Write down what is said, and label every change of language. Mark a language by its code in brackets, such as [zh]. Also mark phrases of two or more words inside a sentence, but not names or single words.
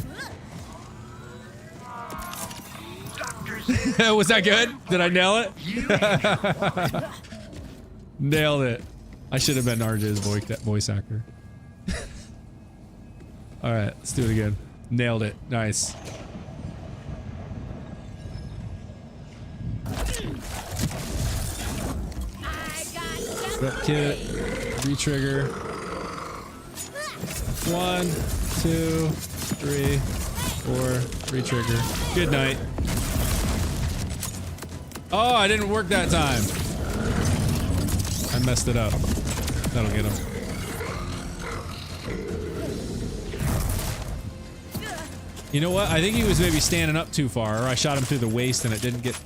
[en] Was that good? Did I nail it? Nailed it. I should have been RJ's voice actor. Alright, let's do it again. Nailed it. Nice. Rep kit. Retrigger. 1, 2, 3, 4. Retrigger. Good night. Oh, I didn't work that time. I messed it up. That'll get him. You know what? I think he was maybe standing up too far, or I shot him through the waist and it didn't get...